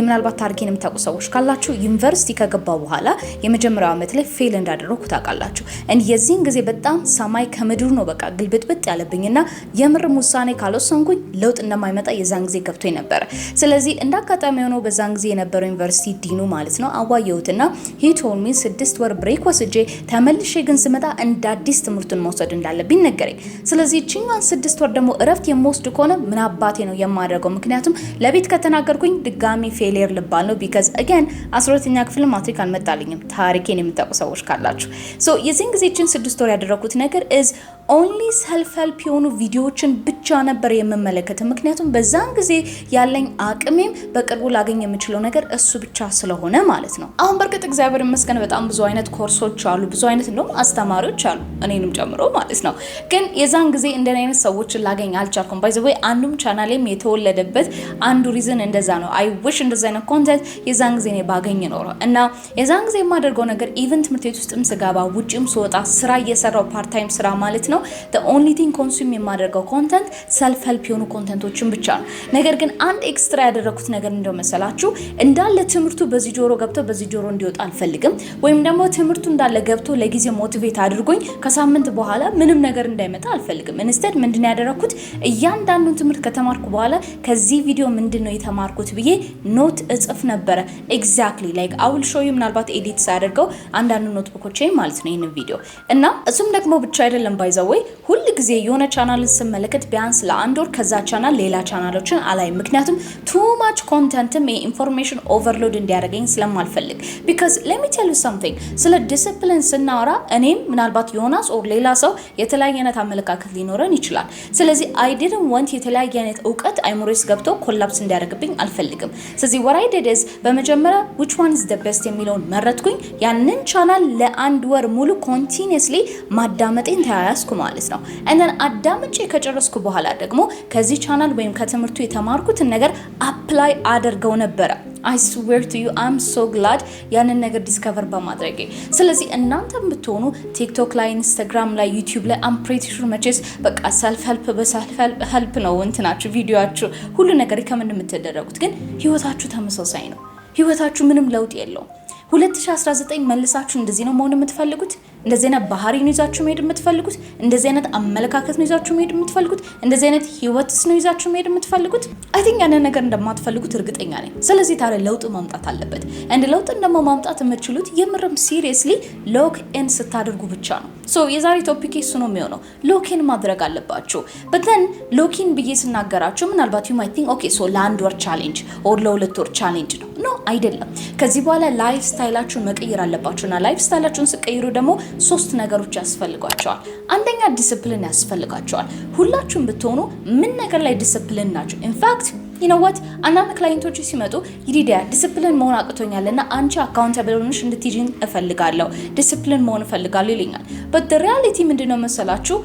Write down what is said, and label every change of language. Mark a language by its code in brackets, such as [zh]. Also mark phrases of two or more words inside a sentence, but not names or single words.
[am] ምናልባት ታሪኬን የምታውቁ ሰዎች ካላችሁ ዩኒቨርሲቲ ከገባ በኋላ የመጀመሪያው ዓመት ላይ ፌል እንዳደረኩ ታውቃላችሁ። የዚህን ጊዜ በጣም ሰማይ ከምድሩ ነው በቃ ግልብጥብጥ ያለብኝና የምርም ውሳኔ ካልወሰንኩኝ ለውጥ እንደማይመጣ የዛን ጊዜ ገብቶኝ ነበር። ስለዚህ እንዳጋጣሚ ሆኖ በዛን ጊዜ የነበረው ዩኒቨርሲቲ ዲኑ ማለት ነው አዋየሁትና [en] he told me [am] 6 ወር ብሬክ ወስጄ ተመልሼ ግን ስመጣ እንደ አዲስ ትምህርቱን መውሰድ እንዳለብኝ ነገረኝ። ስለዚህ እቺኛን 6 ወር ደግሞ እረፍት የምወስድ ከሆነ ምን አባቴ ነው የማደርገው? ምክንያቱም ለቤት ከተናገርኩኝ ድጋሚ ፌሊየር ልባል ነው። [en] because again [am] 12ኛ ክፍል ማትሪክ አልመጣልኝም። ታሪኬን የምታውቁ ሰዎች ካላችሁ so የዚህን ጊዜ እቺን 6 ወር ያደረኩት ነገር [en] is only self help [am] የሆኑ ቪዲዮዎችን ብቻ ነበር የምመለከተው። ምክንያቱም በዛን ጊዜ ያለኝ አቅሜም በቅርቡ ላገኝ የምችለው ነገር እሱ ብቻ ስለሆነ ማለት ነው። አሁን በርግጥ እግዚአብሔር ይመስገን በጣም ብዙ አይነት ኮርሶች አሉ፣ ብዙ አይነት ነው አስተማሪዎች አሉ፣ እኔንም ጨምሮ ማለት ነው። ግን የዛን ጊዜ እንደኔ አይነት ሰዎችን ላገኝ አልቻልኩም። [en] by the way [am] አንዱም ቻናሌም የተወለደበት አንዱ ሪዝን እንደዛ ነው። [en] I wish [am] እንደዛ አይነት ኮንቴንት የዛን ጊዜ እኔ ባገኝ ኖሮ እና የዛን ጊዜ የማደርገው ነገር ኢቨን ትምህርት ቤት ውስጥም ስገባ ውጪም ስወጣ ስራ እየሰራው [en] part time [am] ስራ ማለት ነው [en] the only thing consume [am] የማደርገው [en] content self help [am] የሆኑ ኮንቴንቶችን ብቻ ነው። ነገር ግን አንድ ኤክስትራ ያደረኩት ነገር እንደው መሰላችሁ እንዳለ ትምህርቱ በዚህ ጆሮ ገብቶ በዚህ ጆሮ እንዲወጣ አልፈልግም። ወይም ደግሞ ትምህርቱ እንዳለ ገብቶ ለጊዜ ሞቲቬት አድርጎኝ ከሳምንት በኋላ ምንም ነገር እንዳይመጣ አልፈልግም። ኢንስቴድ ምንድነው ያደረኩት? እያንዳንዱን ትምህርት ከተማርኩ በኋላ ከዚህ ቪዲዮ ምንድነው የተማርኩት ብዬ ኖት እጽፍ ነበረ። [en] exactly like I will show you [am] ምናልባት ኤዲት ሳደርገው አንዳንዱ ኖትቡኮቼ ማለት ነው ይሄን ቪዲዮ እና እሱም ደግሞ ብቻ አይደለም [en] by the way [am] ሁሉ ጊዜ የሆነ ቻናልን ስመለከት ቢያንስ ለአንድ ወር ከዛ ቻናል ሌላ ቻናሎችን አላይ። ምክንያቱም [en] too much contentም የinformation overload [am] እንዲያደርገኝ ስለማልፈልግ። [en] because let me tell you something [am] ስለ ዲሲፕሊን ስናወራ እኔም ምናልባት ዮናስ ኦር ሌላ ሰው የተለያየ አይነት አመለካከት ሊኖረን ይችላል። ስለዚህ [en] I didn't want [am] የተለያየ አይነት እውቀት አይሞሬስ ገብቶ ኮላፕስ እንዲያደርግብኝ አልፈልግም። ስለዚህ [en] what I did is [am] በመጀመሪያ [en] which one is the best [am] የሚለውን መረጥኩኝ። ያንን ቻናል ለአንድ ወር ሙሉ continuously ማዳመጤን ተያያዝኩ ማለት ነው። [en] and then [am] አዳምጬ ከጨረስኩ በኋላ ደግሞ ከዚህ ቻናል ወይም ከትምህርቱ የተማርኩትን ነገር አፕላይ አድርገው ነበር። [en] I swear to you I'm so glad [am] ያንን ነገር ዲስከቨር በማድረጌ። ስለዚህ እናንተም ብትሆኑ ቲክቶክ ላይ፣ ኢንስታግራም ላይ፣ ዩቲዩብ ላይ [en] I'm pretty sure [am] መቼስ በቃ ሰልፍ ሄልፕ ነው እንትናችሁ ቪዲዮአችሁ ሁሉ ነገር ከምን የምትደረጉት፣ ግን ህይወታችሁ ተመሳሳይ ነው። ህይወታችሁ ምንም ለውጥ የለውም። 2019 መልሳችሁ እንደዚህ ነው መሆን የምትፈልጉት? እንደዚህ አይነት ባህሪ ነው ይዛችሁ መሄድ የምትፈልጉት? እንደዚህ አይነት አመለካከት ነው ይዛችሁ መሄድ የምትፈልጉት? እንደዚህ አይነት ህይወትስ ነው ይዛችሁ መሄድ የምትፈልጉት? [en] I think [am] ያንን ነገር እንደማትፈልጉት እርግጠኛ ነኝ። ስለዚህ ታዲያ ለውጥ ማምጣት አለበት። ለውጥ ደግሞ ማምጣት የምትችሉት የምርም [en] seriously lock in [am] ስታደርጉ ብቻ ነው። ሶ የዛሬ ቶፒክ እሱ ነው የሚሆነው። ሎኪን ማድረግ አለባችሁ። በተን ሎኪን ብዬ ስናገራችሁ ምናልባት [en] you might think okay so [am] ለአንድ ወር ቻሌንጅ ኦር ለሁለት ወር ቻሌንጅ ነው ነው አይደለም። ከዚህ በኋላ [en] life styleላችሁን [am] መቀየር አለባችሁና [en] life styleላችሁን [am] ስቀይሩ ደግሞ 3 ነገሮች ያስፈልጓቸዋል። አንደኛ ዲሲፕሊን ያስፈልጋቸዋል። ሁላችሁም ብትሆኑ ምን ነገር ላይ ዲሲፕሊን ናችሁ? [en] in fact you know what [am] አንዳንድ ክላይንቶች ሲመጡ ይዲዲያ ዲሲፕሊን መሆን አቅቶኛልና አንቺ አካውንታብል ሆነሽ እንድትይጂኝ እፈልጋለሁ፣ ዲሲፕሊን መሆን እፈልጋለሁ ይለኛል። [en] but the reality [am] ምንድነው መሰላችሁ?